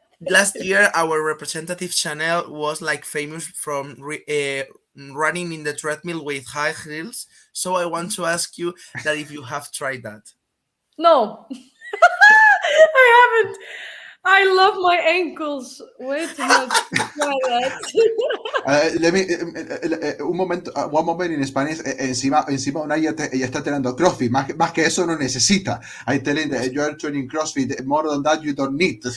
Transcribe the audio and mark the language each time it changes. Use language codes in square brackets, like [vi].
[en] Last year, our representative channel was like famous from running in the treadmill with high heels. So I want to ask you that if you have tried that. No, I haven't. I love my ankles way too much to try that. Let me, [es] un momento, [en] one moment in Spanish. [es] Encima una ella está teniendo CrossFit. Más que eso no necesita. [en] I telling that you are training CrossFit. More than that, you don't need.